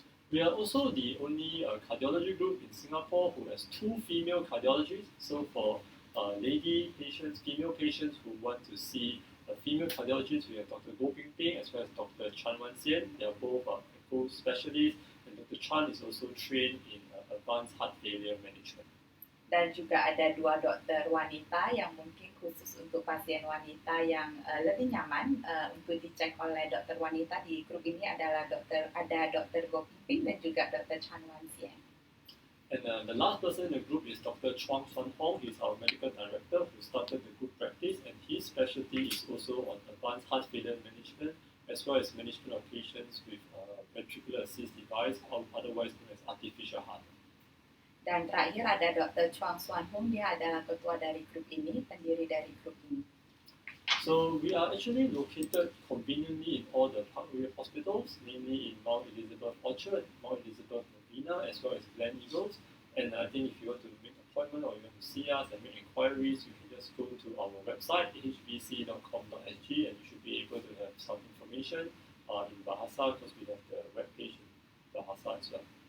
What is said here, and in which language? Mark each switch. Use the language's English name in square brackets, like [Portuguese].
[English] We are also the only cardiology group in Singapore who has 2 female cardiologists. So for lady patients, female patients who want to see a female cardiologist, we have Dr. Goh Ping Ping as well as Dr. Chan Wan Sian. They are both echo specialists, and Dr. Chan is also trained in advanced heart failure management. [Indonesian] Dan juga ada 2 dokter wanita yang mungkin khusus untuk pasien wanita yang lebih nyaman untuk dicek oleh dokter wanita. Di grup ini adalah Dr. Goh Ping Ping dan juga Dr. Chan Wan Sian. [English] And the last person in the group is Dr. Chuang Sun Hong. He's our medical director who started the group practice, and his specialty is also on advanced heart failure management as well as management of patients with ventricular assist device, or otherwise known as artificial heart. [Indonesian] Dan terakhir ada Dr. Chuang Sun Hong, dia adalah ketua dari grup ini, pendiri dari grup ini. [English] So we are actually located conveniently in all the Parkway hospitals, namely in Mount Elizabeth Orchard, Mount Elizabeth Novena, as well as Glen Eagles. And I think if you want to make an appointment or you want to see us and make inquiries, you can just go to our website, hbc.com.sg, and you should be able to have some information in Bahasa, because we have the webpage in Bahasa as well.